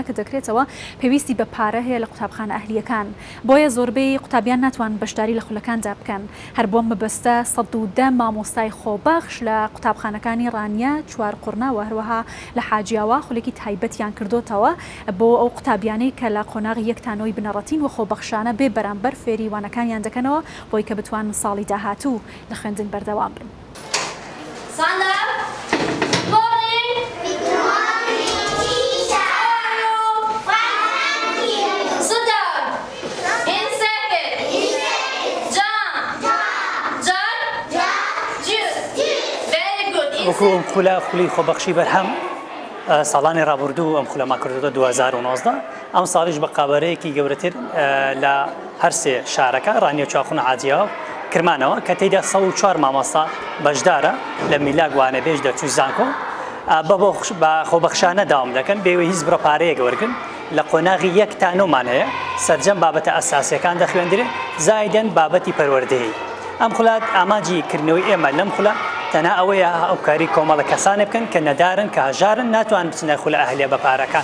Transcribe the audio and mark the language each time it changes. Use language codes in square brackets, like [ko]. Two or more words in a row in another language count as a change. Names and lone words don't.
[ckb] کە دەکرێتەوە پێویستی بە پارە هەیە لە قوتابخانە ئەهلیەکان بۆیە زۆربەی قوتابیان ناتوان بەشداری لە خولەکاندا بکەن هەر بۆم مەبەستە 110 مامۆستای خۆبەخش لە قوتابخانەکانی ڕانیە چوار قورنا و هەروەها لە حاجیاوە خولێکی تایبەتیان کردوتەوە بۆ ئەو قوتابیانەی کە لە قۆناغی یەکتانەوەی بنەڕەتین و خۆبەخشانە بێ بەرامبەر فێریوانەکانیان دەکەنەوە بۆی کە بتوان ساڵی داهاتوو لە خوێندن بەردەوام بن. [en] Stand up. Morning. Good morning, teacher. Thank you. Sit down. In second. Jump. Very good. [ckb] وەکو خولی خۆبەخشی بەرهەم ساڵانی ڕابردوو ئەم خولەما کردوتە 2019 ئەم ساڵیش بە قابەرەیەکی گەورەتر لە هەر سێ شارەکە ڕانیە چاخون عاجیاوە کرمانەوە کە تێیدا 104 مامۆستا بەشدارە لە میلاک وانەبێژ دەرچووی زانکۆ بە خۆبەخشانە داوام دەکەن بێوە هیچ بڕە پارەیەک وەرگن لە قۆناغی یەک تانۆمان هەیە سەرجەم بابەتە ئەساسیەکان دەخوێندرێت زایدەن بابەتی پەروەردەهی ئەم خولات ئاماجی کردنەوەی ئێمە لەم خولە تەنها ئەوەیە ئەو کاری کۆمەڵە کەسانێ بکەن کە نەدارن کە هەژارن ناتوان بچنە خولە ئەهلیە بە پارەکان